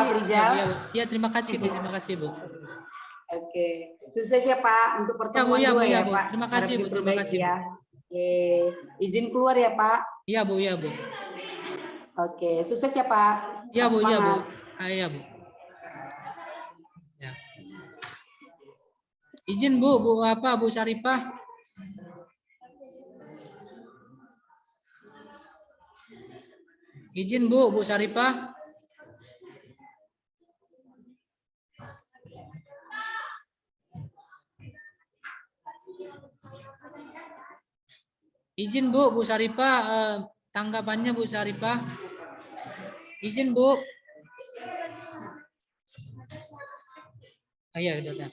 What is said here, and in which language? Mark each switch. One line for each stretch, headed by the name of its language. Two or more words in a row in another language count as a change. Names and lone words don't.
Indonesian: Afrizal. ya, terima kasih Bu, terima kasih Bu. Oke, sukses ya Pak untuk pertemuan ya, Bu, 2 ya, ya Bu. Pak. Terima kasih, Harap Bu. Terima diperbaiki kasih, Bu. ya. Oke, izin keluar ya Pak. Iya Bu, ya Bu. Oke, sukses ya Pak. Iya Bu, ya Bu. Semangat. Iya Bu. Ya. Izin Bu, Bu apa Bu Syarifah? Izin Bu, Bu Syarifah. Izin Bu, Bu Syarifah, tanggapannya Bu Syarifah. Izin Bu. Oh, iya, udah.